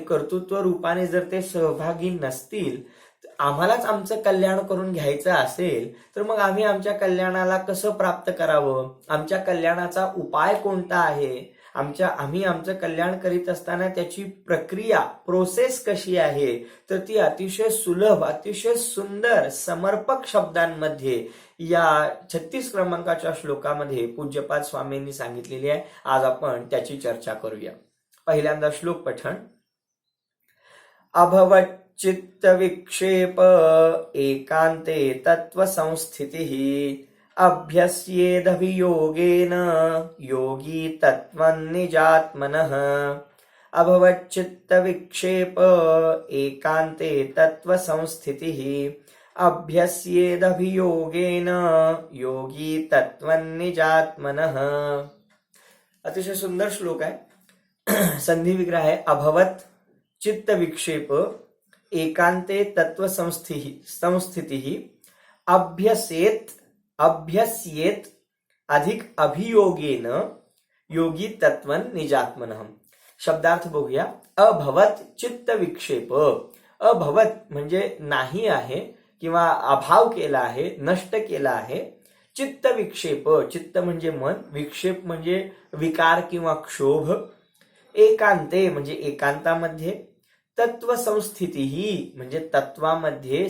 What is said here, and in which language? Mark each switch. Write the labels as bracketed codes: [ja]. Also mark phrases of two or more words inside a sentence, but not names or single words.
[mr] कर्तृत्व रूपाने जर ते सहभागी नसतील, आम्हालाच आमचं कल्याण करून घ्यायचं असेल, तर मग आम्ही आमच्या कल्याणाला कसं प्राप्त करावं, आमच्या कल्याणाचा उपाय कोणता आहे, आम्ही आमचं कल्याण करीत असताना त्याची प्रक्रिया प्रोसेस कशी आहे, तर ती अतिशय सुलभ अतिशय सुंदर समर्पक शब्दांमध्ये या 36 क्रमांकाच्या श्लोकामध्ये पूज्यपाद स्वामींनी सांगितलेली आहे. आज आपण त्याची चर्चा करूया. पहिल्यांदा श्लोक पठण. [sa] अभवत् चित्त विक्षेप एकांते तत्व संस्थितिः अभ्यस्येदभियोगेन योगी तत्त्वनिजात्मनः. अभवत् चित्त विक्षेप एकांते तत्व संस्थितिः अभ्यस्येदभियोगेन योगी तत्त्वनिजात्मनः. [mr] अतिशय सुंदर श्लोक आहे. संधी विग्रह आहे. [sa] अभवत् चित्त विक्षेप एकांते तत्व संस्थितिः अभ्यस्येत अधिक अभियोगेन योगी तत्वन निजात्मनः. [mr] शब्दार्थ बघूया. [sa] अभवत चित्त विक्षेप. [mr] अभवत म्हणजे नाही आहे किंवा अभाव केला आहे, नष्ट केला आहे. चित्त विक्षेप, चित्त म्हणजे मन, विक्षेप म्हणजे विकार किंवा क्षोभ. एकांते म्हणजे एकांतामध्ये. तत्व संस्थिती म्हणजे तत्वामध्ये.